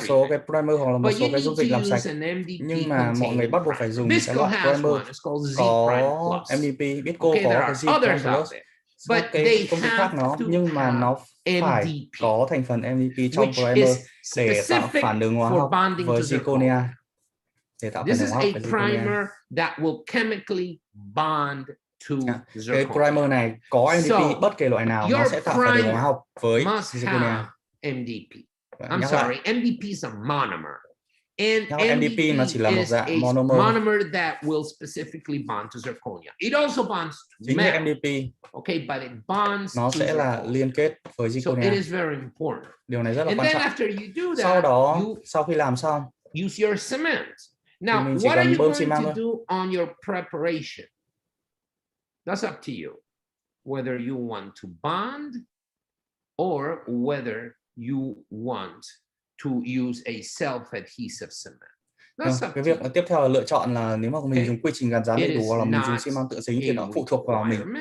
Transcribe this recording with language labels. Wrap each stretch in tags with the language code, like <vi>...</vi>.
<vi>một số cái primer hoặc là một số cái dung dịch làm sạch. Nhưng mà mọi người bắt buộc phải dùng cái loại primer có MDP, Visco có cái Z Prime Plus, cái công thức khác nó, nhưng mà nó phải có thành phần MDP trong primer để tạo phản ứng hóa học với zirconia.</vi> <en>This is a primer that will chemically bond to zirconia.</en> <vi>Cái primer này có MDP, bất kể loại nào nó sẽ tạo phản ứng hóa học với zirconia.</vi> <en>MDP. I'm sorry, MDP is a monomer. And</en> <vi>MDP nó chỉ là một dạng</vi> <en>monomer that will specifically bond to zirconia. It also bonds to metal. MDP. Okay, but it bonds</en> <vi>nó sẽ là liên kết với zirconia.</vi> <en>So it is very important.</en> <vi>Điều này rất là quan trọng.</vi> <en>After you do that,</en> <vi>sau đó, sau khi làm xong,</vi> <en>use your cement. Now, what are you going to do on your preparation? That's up to you. Whether you want to bond or whether you want to use a self-adhesive cement.</en> <vi>Cái việc tiếp theo là lựa chọn là nếu mà mình dùng quy trình gắn dán đầy đủ hoặc là mình dùng xi măng tự dính thì nó phụ thuộc vào mình.</vi>